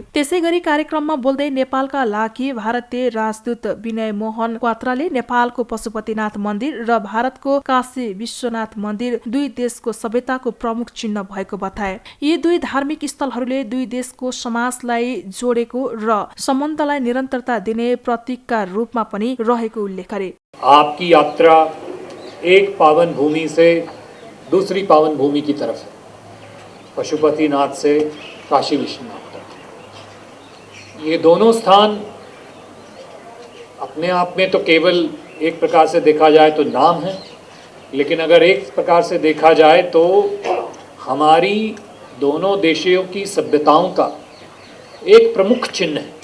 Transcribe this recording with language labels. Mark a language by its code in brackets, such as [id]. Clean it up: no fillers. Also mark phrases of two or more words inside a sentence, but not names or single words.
[ne] त्यसैगरी कार्यक्रममा बोल्दै नेपालका लागि भारतीय राजदूत विनय मोहन क्वात्राले नेपालको पशुपतिनाथ मन्दिर र भारतको काशी विश्वनाथ मन्दिर दुई देशको सभ्यताको प्रमुख चिन्ह भएको बताए। यी दुई धार्मिक स्थलहरूले दुई देशको समाजलाई जोडेको र सम्बन्धलाई निरन्तरता दिने प्रतीकका रूपमा पनि रहेको उल्लेख गरे। [hi] आपकी यात्रा एक पावन भूमि से दूसरी पावन भूमि की तरफ है, पशुपतिनाथ से काशी विश्वनाथ तक। ये दोनों स्थान अपने आप में तो केवल एक प्रकार से देखा जाए तो नाम है, लेकिन अगर एक प्रकार से देखा जाए तो हमारी दोनों देशों की सभ्यताओं का एक प्रमुख चिन्ह है।